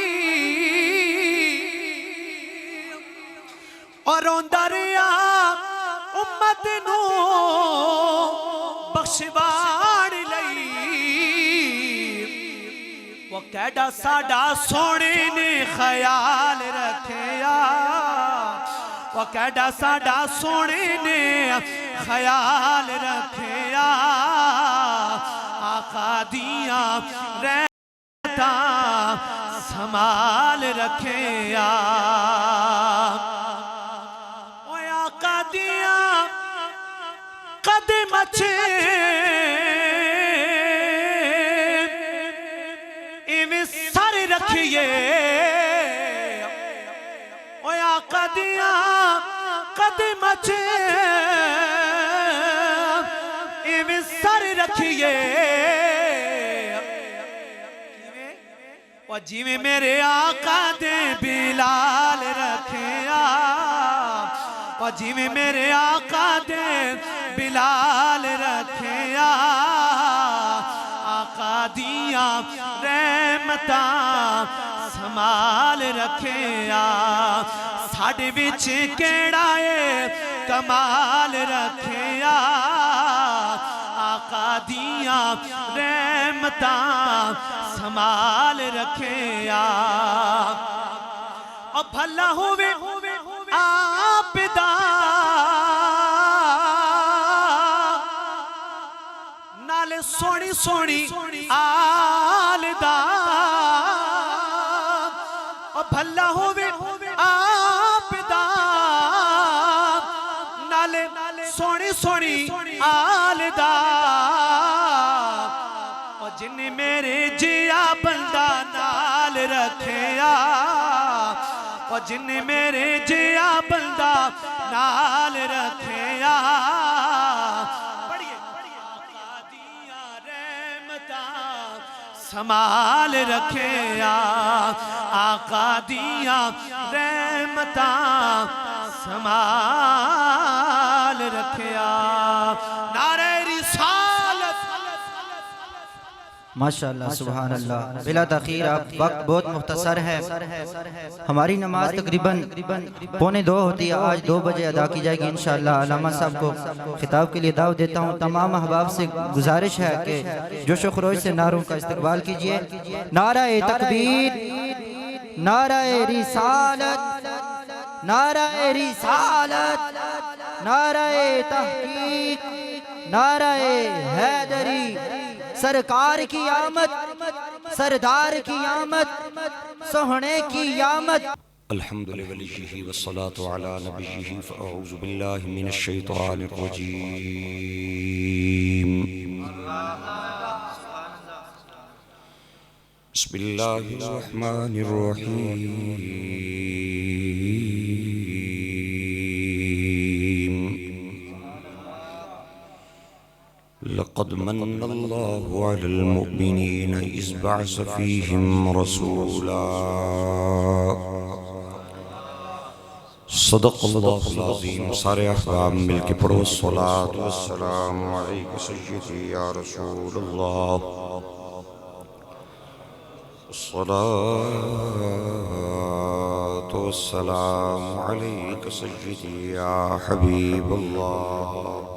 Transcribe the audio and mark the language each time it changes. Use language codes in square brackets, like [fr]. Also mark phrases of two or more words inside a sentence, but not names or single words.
[pa] اور روندا ریا امت نو بخشواڑ لئی وہ کیڑا ساڈا سونے نے خیال رکھیا وہ کیڑا ساڈا سونے نے خیال رکھیا آقا دیاں رحمتاں سنبھال رکھیا اوہ آقا دیاں قدم اچھے ایویں سر رکھیے اوہ آقا دیاں قدم اچھے ایویں سر رکھیے اور جیویں میرے آقا دے بلال رکھیا اور جیویں میرے آقا دے بلال رکھیا آقا دیاں رحمتاں سنبھال رکھیا ساڈے وچ کیڑا اے کمال رکھیا آقا دیاں رحمتاں سنبھال رکھیا اور بھلا ہوئے آپ دا نال سونی سونی آل دا اور بھلا ہوئے آپ دا نال سونی سونی آل دا اور جن میرے جیا بندہ نال رکھیا اور جن میرے جیا بندہ نال رکھیا آقا دیاں رحمتاں سنبھال رکھیا آقا دیاں رحمتاں سنبھال رکھیا [ur] نعرہ رسالت [ar] ماشاءاللہ سبحان اللہ. [ur] بلا تاخیر آپ وقت بہت مختصر ہے. ہماری نماز تقریباً 1:45 ہوتی ہے. آج 2 بجے ادا کی جائے گی انشاءاللہ. علامہ صاحب کو خطاب کے لیے دعوت دیتا ہوں. تمام احباب سے گزارش ہے کہ جوش و خروش سے نعروں کا استقبال کیجئے. نعرہ تکبیر، نعرہ رسالت، نعرہ رسالت، نعرہ تحقیق، نعرہ حیدری. سرکار کی آمد، سردار کی آمد، سوہنے کی آمد. [ar] الحمد لولیہ والصلاة علی نبیہ فاعوذ باللہ من الشیطان الرجیم. بسم اللہ الرحمن الرحیم. لقد من اللہ علی المؤمنین اذ بعث فیہم رسولا. صدق اللہ العظیم. [ur] سارے احباب مل کے پڑھو [ar] الصلاۃ والسلام علیک سیدی یا رسول اللہ. الصلاۃ والسلام علیک سیدی یا حبیب اللہ.